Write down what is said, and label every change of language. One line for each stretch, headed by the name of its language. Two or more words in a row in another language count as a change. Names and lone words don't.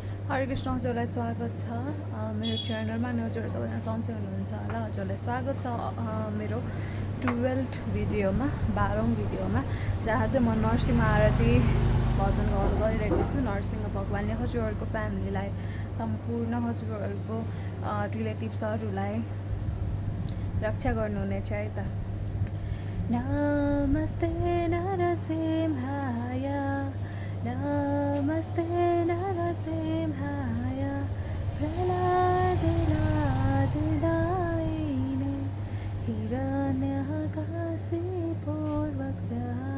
Nepali: हरे कृष्ण हजुरलाई स्वागत छ मेरो च्यानलमा अनि हजुरहरू सबैजना सन्चै हुनुहुन्छ होला। हजुरलाई स्वागत छ मेरो 12th भिडियोमा 12औं भिडियोमा, जहाँ चाहिँ म नरसिंह आरती भजन गरिरहेको छु। नरसिंह भगवानले हजुरहरूको फ्यामिलीलाई, सम्पूर्ण हजुरहरूको रिलेटिभ्सहरूलाई रक्षा गर्नुहुनेछ है त।
Sanskrit: नमस्ते नरसिंहाय, नमस्ते नरसिंहाय, प्रह्लादलादिदायिने हिरण्यकशिपूर्वक्षः